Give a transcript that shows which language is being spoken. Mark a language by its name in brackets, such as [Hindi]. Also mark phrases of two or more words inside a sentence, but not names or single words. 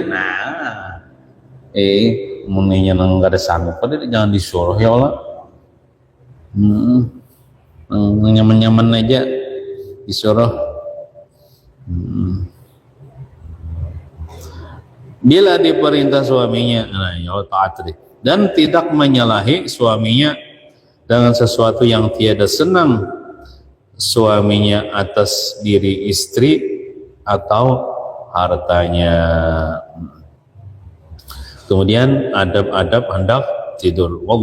[Banjar] Nah, munnya nang gak ada sanggup, jangan disuruh [Arabic] يا الله. [Banjar] Nyaman-nyaman aja disuruh. [Indonesian] Bila diperintah suaminya, nah ya taat deh. Dan tidak menyalahi suaminya dengan sesuatu yang tiada senang suaminya atas diri istri atau hartanya. Kemudian adab-adab hendak tidur.